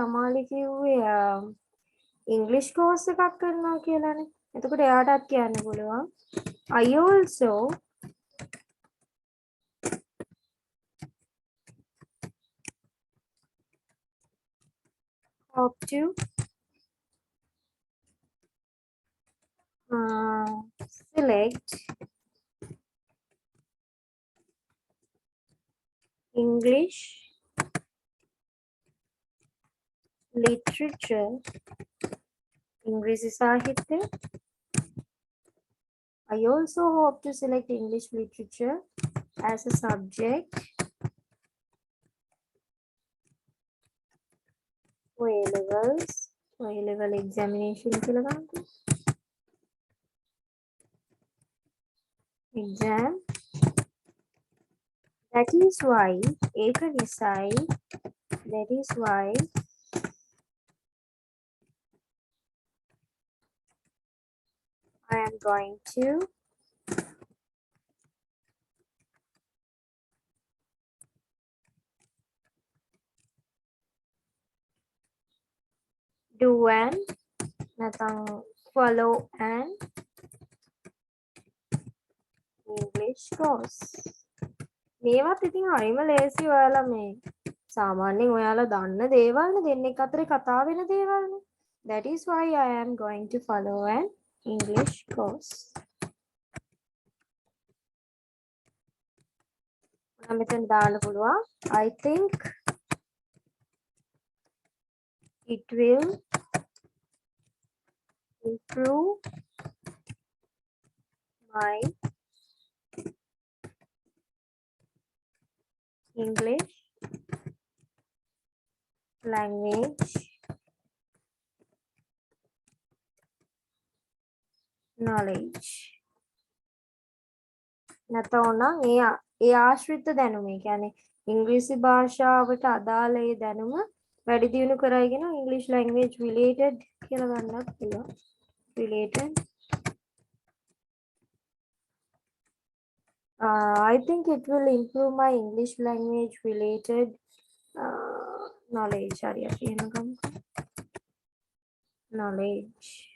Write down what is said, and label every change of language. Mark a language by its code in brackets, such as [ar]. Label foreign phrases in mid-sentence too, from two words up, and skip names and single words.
[si] අමාලි කිව්වේ ඉංග්‍රීසි කෝස් එකක් කරනවා කියලානේ. එතකොට එයාටත් කියන්න පුළුවන් [en] I also hope to select English literature, [si] ඉංග්‍රීසි සාහිත්‍ය. [en] I also hope to select English literature as a subject for A levels, for A level examination [si] කියලා ගන්නකො. [en] exam. That is why [si] ඒක නිසායි [en] that is why I am going to do an නැත්නම් follow an English course. [si] මේවත් ඉතින් හරිම ලේසි ඔයාලා මේ සාමාන්‍යයෙන් ඔයාලා දන්න දේවල්නේ දෙන්නෙක් අතරේ කතා වෙන දේවල්නේ. [en] That is why I am going to follow an English course. [si] මම මෙතන දාන්න පුළුවන් [en] I think it will improve my English language knowledge. [si] නැතෝනම් ඒ ආශ්‍රිත දැනුම. ඒ කියන්නේ ඉංග්‍රීසි භාෂාවට අදාළ ඒ දැනුම වැඩි දියුණු කරගෙන [en] English language related [si] කියලා ගන්නත් පුළුවන්. [en] Related. I think it will improve my English language related knowledge. [si] හරි අපි එහෙම ගමුකෝ. Knowledge.